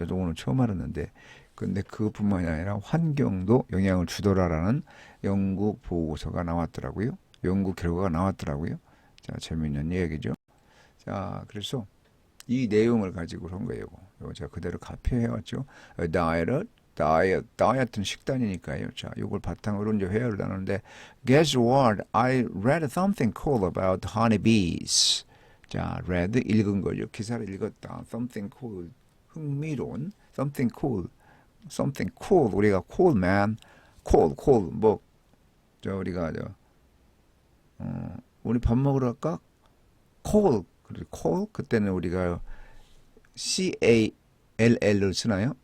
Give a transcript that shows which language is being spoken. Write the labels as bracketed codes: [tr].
[ko] 저도 오늘 처음 알았는데 근데 그뿐만이 아니라 환경도 영향을 주더라라는 영국 보고서가 나왔더라고요. 연구 결과가 나왔더라고요. 자, 재미있는 얘기죠. 자, 그래서 이 내용을 가지고 한 거예요. 이거 제가 그대로 카피해왔죠. 다이어트는 식단이니까요. 자, 이걸 바탕으로 이제 회화를 나누는데 [en] Guess what? I read something cool about honeybees. [ko] 자, read 읽은 거죠. 기사를 읽었다. [en] Something cool [ko] 흥미로운 [en] something cool [ko] 우리가 [en] cool man cool [ko] 뭐 저 우리가 우리 밥 먹으러 갈까? cool 그때는 우리가 CALL을 쓰나요?